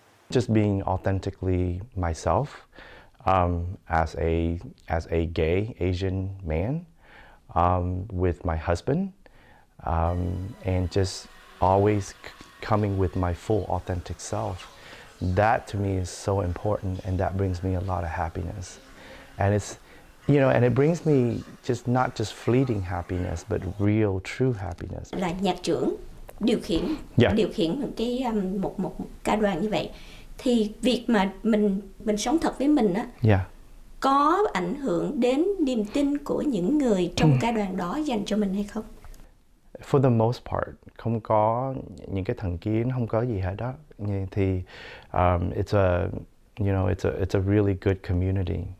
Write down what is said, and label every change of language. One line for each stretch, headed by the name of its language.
English: Just being authentically myself, as a gay Asian man, with my husband, and just always coming with my full authentic self. That to me is so important, and that brings me a lot of happiness. And it's, you know, and it brings me just not just fleeting happiness, but real, true happiness.
Vietnamese: Là nhạc trưởng điều khiển cái một ca đoàn như vậy, thì việc mà mình sống thật với mình á, có ảnh hưởng đến niềm tin của những người trong ca đoàn đó dành cho mình hay không?
English: For the most part,
Vietnamese: không có những cái thành kiến, không có gì hết đó. Thì
English: it's a, you know, it's a really good community.